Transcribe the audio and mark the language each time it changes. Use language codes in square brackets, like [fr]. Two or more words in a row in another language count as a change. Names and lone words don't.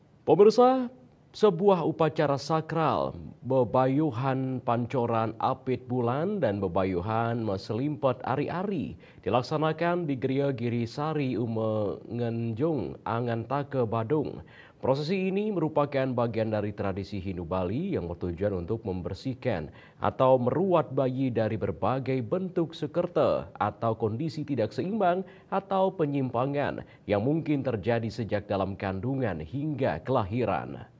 [id] Pemirsa, sebuah upacara sakral, bebayuhan pancoran apit bulan dan bebayuhan meselimpet ari-ari dilaksanakan di Geria Girisari Umengenjung, Angantake, Badung. Prosesi ini merupakan bagian dari tradisi Hindu Bali yang bertujuan untuk membersihkan atau meruat bayi dari berbagai bentuk sekerta atau kondisi tidak seimbang atau penyimpangan yang mungkin terjadi sejak dalam kandungan hingga kelahiran.